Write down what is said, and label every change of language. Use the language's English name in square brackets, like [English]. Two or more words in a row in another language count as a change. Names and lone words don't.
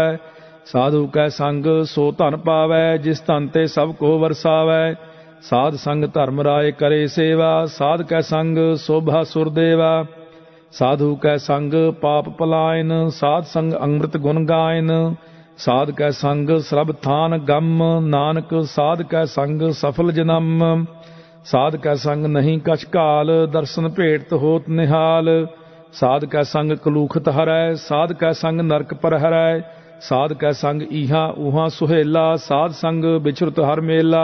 [Hindi] साधु कै संग सो धन पावै, जिस धन ते सब को वरसावै। साध संग धर्म राय करे सेवा, साध कै संग शोभा सुर देवा। साधु कै संग पाप पलायन, साध संग अमृत गुण गायन। साध कै संग सरब थान गम, नानक साध कै संग सफल जनम। साध कै संग नहीं कछ काल, दरशन भेटत होत निहाल। साध कै संग कलूखत हरै, साध कै संग नरक पर हरै। साध कै संग ईहां ऊहां सुहेला, साध संग विचरत हर मेला।